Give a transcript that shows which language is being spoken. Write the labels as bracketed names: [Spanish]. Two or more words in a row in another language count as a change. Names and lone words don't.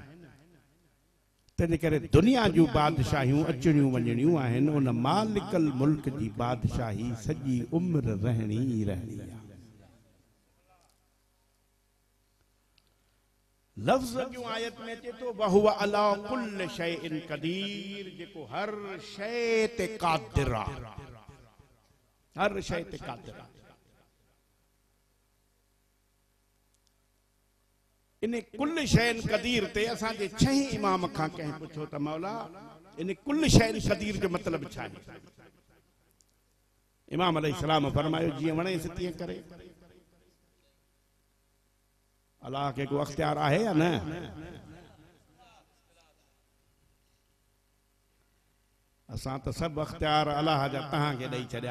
[Sindhi] तंहिंजे करे दुनिया जूं बादशाहियूं अचणियूं वञणियूं आहिनि, उन [Arabic] مالك الملك [Sindhi] जी बादशाही सॼी उम्र रहणी ई रहणी आहे। लफ्ज़ जो आयत में अचे तो [Arabic] وهو على كل شيء قدير, [Sindhi] जेको हर शइ ते क़ादिर आहे। हर शइ ते क़ादिर आहे। इन [Arabic] كل شيء قدير [Sindhi] ते असांजे छह इमाम खां कंहिं पुछो त मौला इन [Arabic] كل شيء قدير [Sindhi] जो मतिलब छा आहे? इमाम अलैहिस्सलाम फरमायो जीअं वणेसि तीअं करे। अल्लाह के को अख्तियार आहे या न? असां तो सब अख्तियार अल्लाह जा तहां के ॾेई छॾिया।